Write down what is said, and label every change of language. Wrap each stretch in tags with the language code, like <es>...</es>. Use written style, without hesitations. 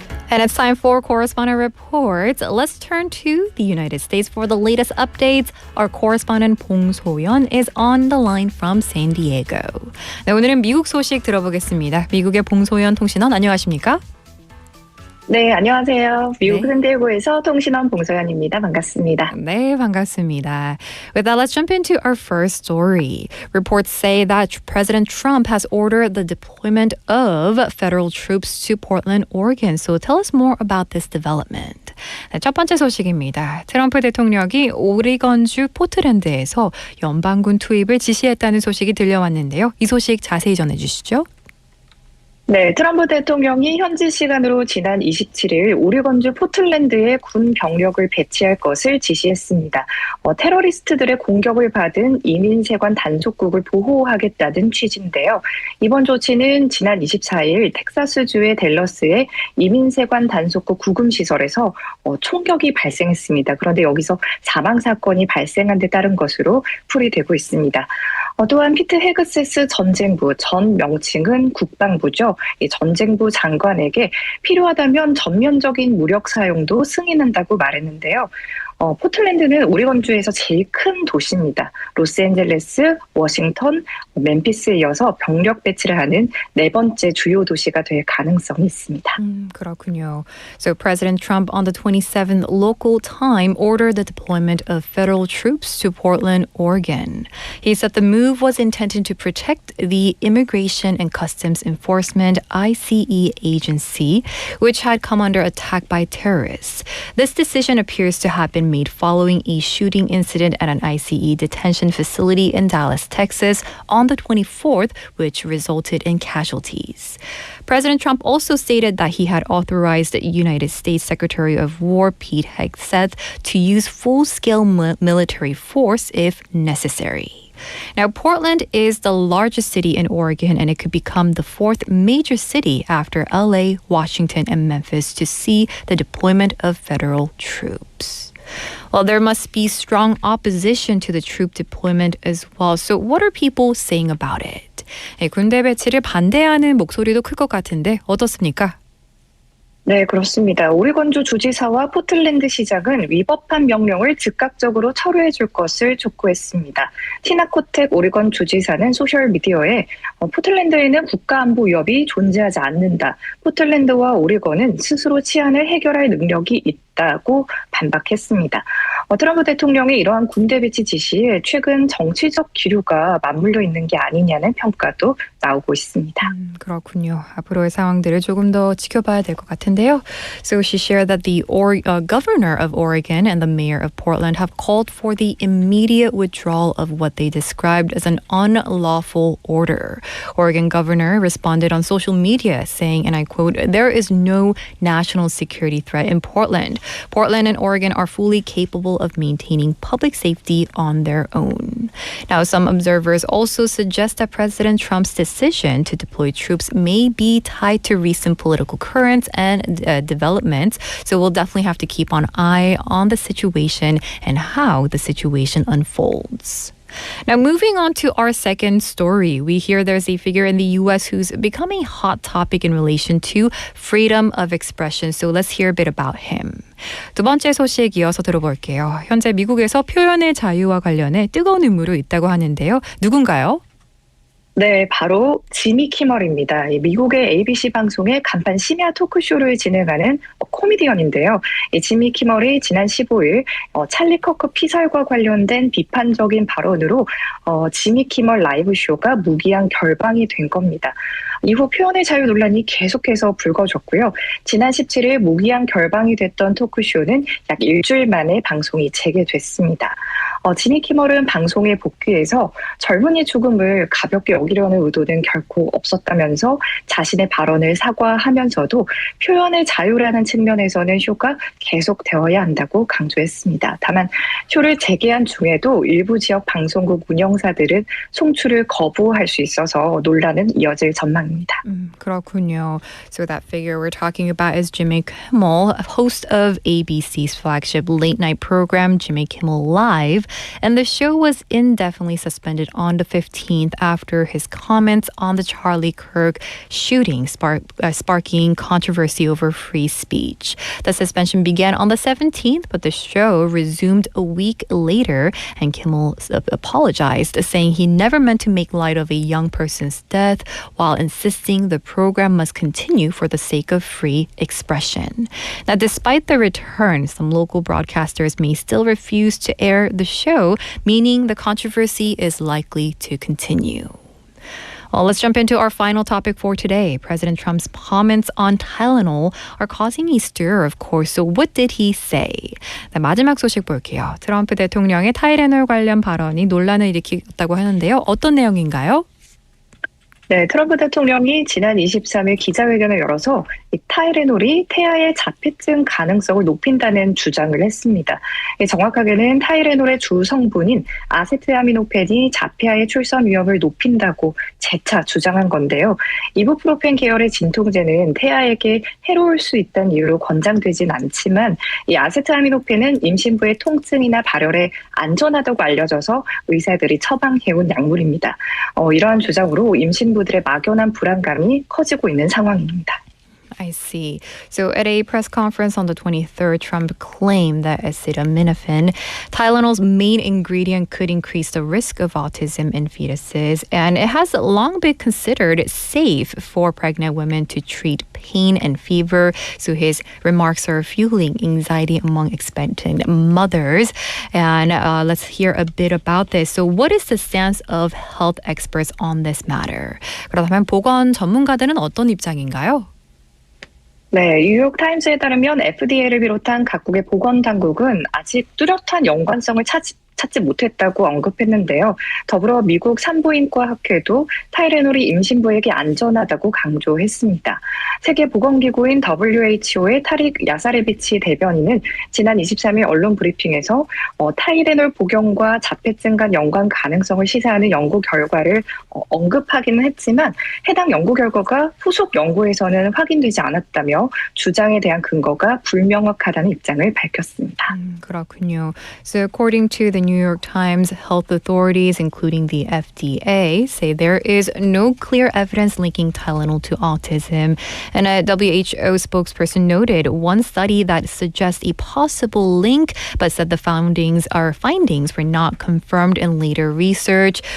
<en>And it's time for Correspondent Reports. Let's turn to the United States for the latest updates. Our correspondent 봉소연 is on the line from San Diego.</en> <ko>네, 오늘은 미국 소식 들어보겠습니다. 미국의 봉소연 통신원 안녕하십니까? 네, 안녕하세요. 미국 샌디에고에서 통신원 봉소연입니다. 반갑습니다. 네, 반갑습니다.</ko> <en>With that, let's jump into our first story. Reports say that President Trump has ordered the deployment of federal troops to Portland, Oregon. So tell us more about this development.</en> <ko>네, 첫 번째 소식입니다. 트럼프 대통령이 오리건주 포틀랜드에서 연방군 투입을 지시했다는 소식이 들려왔는데요. 이 소식 자세히 전해주시죠. 네, 트럼프 대통령이 현지 시간으로 지난 27일 오리건주 포틀랜드에 군 병력을 배치할 것을 지시했습니다. 테러리스트들의 공격을 받은 이민세관 단속국을 보호하겠다는 취지인데요. 이번 조치는 지난 24일 텍사스주의 댈러스의 이민세관 단속국 구금시설에서 총격이 발생했습니다. 그런데 여기서 사망사건이 발생한 데 따른 것으로 풀이되고 있습니다. 또한 피트 헤그세스 전쟁부, 전 명칭은 국방부죠. 이 전쟁부 장관에게 필요하다면 전면적인 무력 사용도 승인한다고 말했는데요. 포틀랜드는 오리건주에서 제일 큰 도시입니다. 로스앤젤레스, 워싱턴, 멤피스에 이어서 병력 배치를 하는 네 번째 주요 도시가 될 가능성이 있습니다. 그렇군요.</ko> <en>So President Trump on the 27th local time ordered the deployment of federal troops to Portland, Oregon. He said the move was intended to protect the Immigration and Customs Enforcement ICE agency, which had come under attack by terrorists. This decision appears to have been made following a shooting incident at an ICE detention facility in Dallas, Texas on the 24th, which resulted in casualties. President Trump also stated that he had authorized the United States Secretary of War Pete Hegseth to use full-scale military force if necessary. Now, Portland is the largest city in Oregon, and it could become the fourth major city after LA, Washington, and Memphis to see the deployment of federal troops. Well, there must be strong opposition to the troop deployment as well. So what are people saying about it?</en> <ko>군대 배치를 반대하는 목소리도 클 것 같은데 어떻습니까? 네, 그렇습니다. 오리건주 주지사와 포틀랜드 시장은 위법한 명령을 즉각적으로 철회해 줄 것을 촉구했습니다. 티나 코텍 오리건 주지사는 소셜미디어에 포틀랜드에는 국가안보 위협이 존재하지 않는다. 포틀랜드와 오리건은 스스로 치안을 해결할 능력이 있다고 반박했습니다. 트럼프 대통령의 이러한 군대 배치 지시에 최근 정치적 기류가 맞물려 있는 게 아니냐는 평가도 나오고 있습니다. 그렇군요. 앞으로의 상황들을 조금 더 지켜봐야 될 것 같은데요.</ko> <en>So she shared that the governor of Oregon and the mayor of Portland have called for the immediate withdrawal of what they described as an unlawful order. Oregon governor responded on social media saying, and I quote, "There is no national security threat in Portland. Portland and Oregon are fully capable of maintaining public safety on their own." Now, some observers also suggest that President Trump's decision to deploy troops may be tied to recent political currents and developments. So we'll definitely have to keep an eye on the situation and how the situation unfolds. Now, moving on to our second story, we hear there's a figure in the U.S. who's become a hot topic in relation to freedom of expression. So let's hear a bit about him.</en> <ko>두 번째 소식 이어서 들어볼게요. 현재 미국에서 표현의 자유와 관련해 뜨거운 음모로 있다고 하는데요. 누군가요? 네, 바로 지미 키멀입니다. 미국의 ABC 방송의 간판 심야 토크쇼를 진행하는 코미디언인데요. 이 지미 키멀이 지난 15일 찰리 커커 피살과 관련된 비판적인 발언으로 지미 키멀 라이브 쇼가 무기한 결방이 된 겁니다. 이후 표현의 자유 논란이 계속해서 불거졌고요. 지난 17일 무기한 결방이 됐던 토크쇼는 약 일주일 만에 방송이 재개됐습니다. 지미 키멀은 방송에 복귀해서 젊은이 죽음을 가볍게 여기려는 의도는 결코 없었다면서 자신의 발언을 사과하면서도 표현의 자유라는 측면에서는 쇼가 계속되어야 한다고 강조했습니다. 다만 쇼를 재개한 중에도 일부 지역 방송국 운영사들은 송출을 거부할 수 있어서 논란은 이어질 전망입니다. 그렇군요.</ko> <en>So that figure we're talking about is Jimmy Kimmel, host of ABC's flagship late night program, Jimmy Kimmel Live. And the show was indefinitely suspended on the 15th after his comments on the Charlie Kirk shooting, sparking controversy over free speech. The suspension began on the 17th, but the show resumed a week later, and Kimmel apologized, saying he never meant to make light of a young person's death while insisting the program must continue for the sake of free expression. Now, despite the return, some local broadcasters may still refuse to air the show, meaning the controversy is likely to continue. Well, let's jump into our final topic for today. President Trump's comments on Tylenol are causing a stir, of course. So what did he say?</en> <ko>네, 마지막 소식 볼게요. 트럼프 대통령의 타이레놀 관련 발언이 논란을 일으켰다고 하는데요. 어떤 내용인가요? 네, 트럼프 대통령이 지난 23일 기자회견을 열어서 이 타이레놀이 태아의 자폐증 가능성을 높인다는 주장을 했습니다. 정확하게는 타이레놀의 주 성분인 아세트아미노펜이 자폐아의 출산 위험을 높인다고 재차 주장한 건데요. 이부프로펜 계열의 진통제는 태아에게 해로울 수 있다는 이유로 권장되진 않지만 이 아세트아미노펜은 임신부의 통증이나 발열에 안전하다고 알려져서 의사들이 처방해온 약물입니다. 이러한 주장으로 임신부들의 막연한 불안감이 커지고 있는 상황입니다.</ko> <en>I see. So at a press conference on the 23rd, Trump claimed that acetaminophen, Tylenol's main ingredient, could increase the risk of autism in fetuses, and it has long been considered safe for pregnant women to treat pain and fever. So his remarks are fueling anxiety among expectant mothers. And let's hear a bit about this. So what is the stance of health experts on this matter?</en> <ko>그렇다면 보건 전문가들은 어떤 입장인가요? 네, 뉴욕타임스에 따르면 FDA를 비롯한 각국의 보건당국은 아직 뚜렷한 연관성을 찾지 못했다고 언급했는데요. 더불어 미국 산부인과 학회도 타이레놀이 임신부에게 안전하다고 강조했습니다. 세계보건기구인 WHO의 타릭 야사레비치 대변인은 지난 23일 언론 브리핑에서 타이레놀 복용과 자폐증 간 연관 가능성을 시사하는 연구 결과를 언급하기는 했지만 해당 연구 결과가 후속 연구에서는 확인되지 않았다며 주장에 대한 근거가 불명확하다는 입장을 밝혔습니다. 그렇군요.</ko> <en>So according to the New York Times, health authorities, including the FDA, say there is no clear evidence linking Tylenol to autism. And a WHO spokesperson noted one study that suggests a possible link, but said the findings were not confirmed in later research.</en>